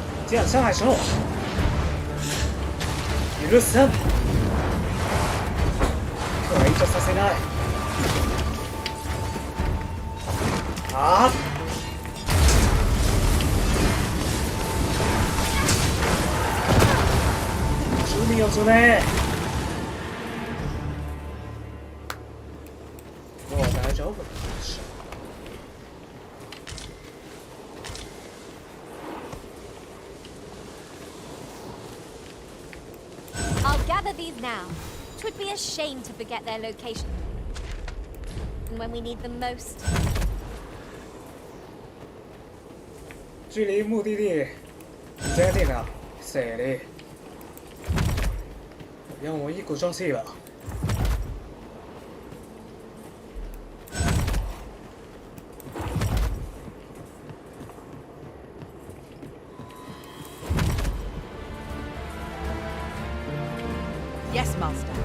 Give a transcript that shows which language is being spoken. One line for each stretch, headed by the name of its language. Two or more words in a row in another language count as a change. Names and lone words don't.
Chinese: 竟然伤害手！許さん。
Japanese: 排除させない。あっ。注意をすね。もう大丈夫です。
English: I'll gather these now. 'Twould be a shame to forget their location. And when we need them most.
Chinese: 距离目的地很接近了，这里。让我一鼓作气吧。
English: Yes, Master.